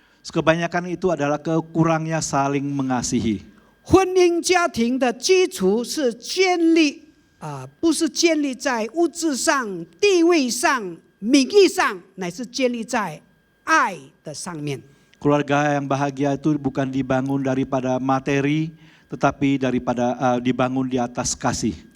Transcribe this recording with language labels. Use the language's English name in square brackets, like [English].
[Indonesian] Kebanyakan itu adalah kekurangnya saling mengasihi. [Chinese] 婚姻家庭的基础是建立不是建立在物质上、地位上、名义上，乃是建立在爱的上面。 [Indonesian] Keluarga yang bahagia itu bukan dibangun daripada materi, tetapi daripada dibangun di atas kasih.